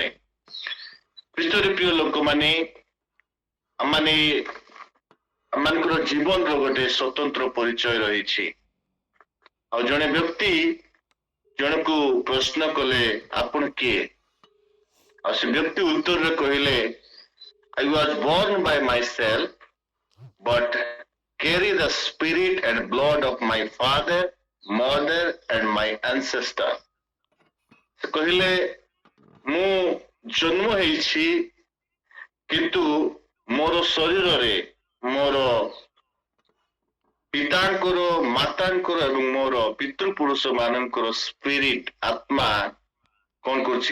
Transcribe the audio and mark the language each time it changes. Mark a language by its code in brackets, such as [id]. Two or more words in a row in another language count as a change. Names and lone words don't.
[or] ଖ୍ରୀଷ୍ଟରେ ପ୍ରିୟ ଲୋକମାନେ, ଆମମାନଙ୍କର ଜୀବନର ଗୋଟେ ସ୍ୱତନ୍ତ୍ର ପରିଚୟ ରହିଛି। ଆଉ ଜଣେ ବ୍ୟକ୍ତି ଜଣକୁ ପ୍ରଶ୍ନ କଲେ, ଆପଣ କିଏ? ଆଉ ସେ ବ୍ୟକ୍ତି ଉତ୍ତରରେ କହିଲେ, [en] I was born by myself but carry the spirit and blood of my father, mother and my ancestor. [or] ସେ କହିଲେ, ମୁଁ ଜନ୍ମ ହେଇଛି କିନ୍ତୁ ମୋର ଶରୀରରେ ମୋର ପିତାଙ୍କର, ମାତାଙ୍କର ଏବଂ ମୋର ପିତୃପୁରୁଷ ମାନଙ୍କର ସ୍ପିରିଟ, ଆତ୍ମା କଣ କରୁଛି?